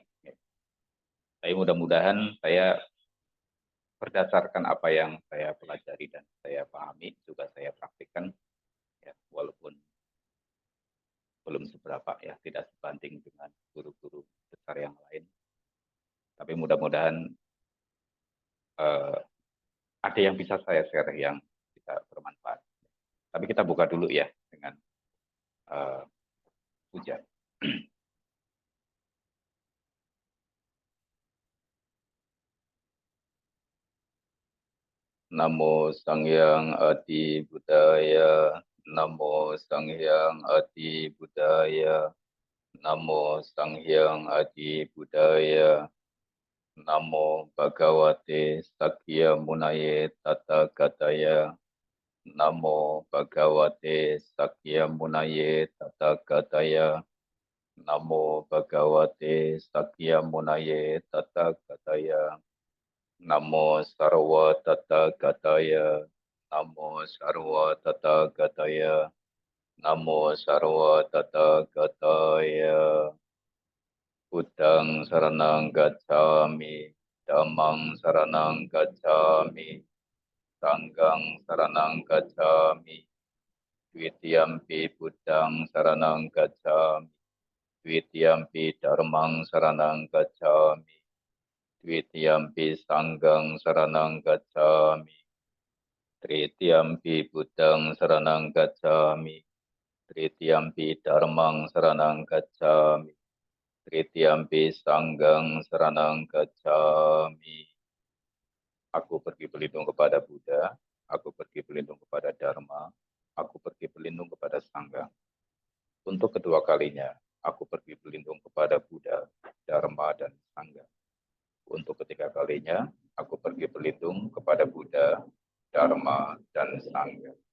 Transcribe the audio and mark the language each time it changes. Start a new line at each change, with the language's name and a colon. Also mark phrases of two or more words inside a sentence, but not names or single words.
Indonesian: Tapi mudah-mudahan saya berdasarkan apa yang saya pelajari dan saya pahami, juga saya praktikkan, ya, walaupun belum seberapa, ya, tidak sebanding dengan guru-guru besar yang lain. Tapi mudah-mudahan ada yang bisa saya share yang bisa bermanfaat. Tapi kita buka dulu ya dengan puja.
Sanskrit: Namo Sang Hyang Adi Budaya, Namo Sang Hyang Adi Budaya, Namo Sang Hyang Adi Budaya, Namo Bhagavate Sakya Munaye Tathagata, Namo Bhagavate Sakya Munaye Tathagata, Namo Bhagavate Sakya Munaye Tathagata, Namo Sarva Tathagata, Namo Sarva Tathagata, Namo Sarva Tathagata.
Pali: Buddhang saranang gacchami, Dhammang saranang gacchami, Sanghang saranang gacchami, Dwitiyampi Buddhang saranang gacchami, Dwitiyampi Dhammang saranang gacchami, Dwitiyampi Sanghang saranang gacchami, Tritiyampi Buddhang saranang gacchami, Tritiyampi Dhammang saranang gacchami, Tritiyampi Sanghang saranang gacchami.
Indonesian: Aku pergi berlindung kepada Buddha, aku pergi berlindung kepada Dharma, aku pergi berlindung kepada Sangha. Untuk kedua kalinya, aku pergi berlindung kepada Buddha, Dharma, dan Sangha. Untuk ketiga kalinya, aku pergi berlindung kepada Buddha, Dharma, dan Sangha.